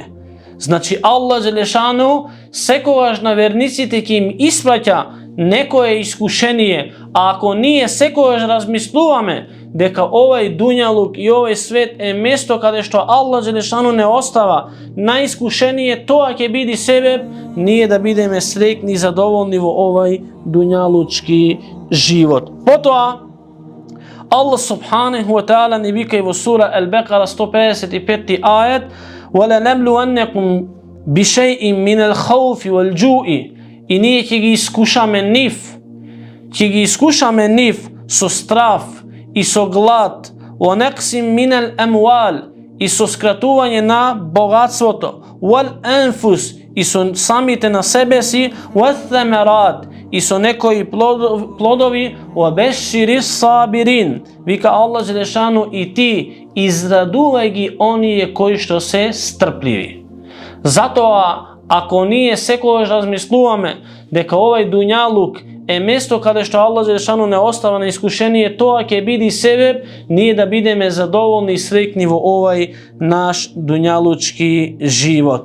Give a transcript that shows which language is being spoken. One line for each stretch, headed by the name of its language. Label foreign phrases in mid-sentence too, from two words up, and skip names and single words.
Macedonian: Значи
Arabic: الله جل شأنه
Macedonian: секогаш на верниците ќе им испраќа некое искушение, а ако ние секогаш размислуваме дека овај дуњалук и овај свет е место каде што
Arabic: الله جل شأنه
Macedonian: не остава на искушение, тоа ќе биде себеп ние да бидеме среќни и задоволни во овај дуњалучки живот. Потоа
Arabic: الله سبحانه وتعالى
Macedonian: ни вика и во сура Al-Baqara 155 ајет:
Arabic: وَلَنَبْلُوَنَّكُمْ بِشَيْءٍ مِنَ الْخَوْفِ وَالْجُوءِ,
Macedonian: и ние ќе ги искушаме нив, со страф и со глад,
Arabic: وَنَقْسٍ مِنَ الْأَمْوَالِ,
Macedonian: и со скратување на богатството, وَالْأَنفُسِ, и со самите на себе си, وَالثَّمَرَاتِ, и со некои плодови,
Arabic: وَبَشِّرِ الصَّابِرِينَ,
Macedonian: вика
Arabic: الله جل شأنه,
Macedonian: и ти израдувај ги оние кои што се стрпливи. Затоа, ако ние секогаш размислуваме дека овај дуњалук е место каде што
Arabic: الله جل شأنه
Macedonian: не остава на искушение, тоа ќе биде себеп ние да бидеме задоволни и среќни во овај наш дуњалучки живот.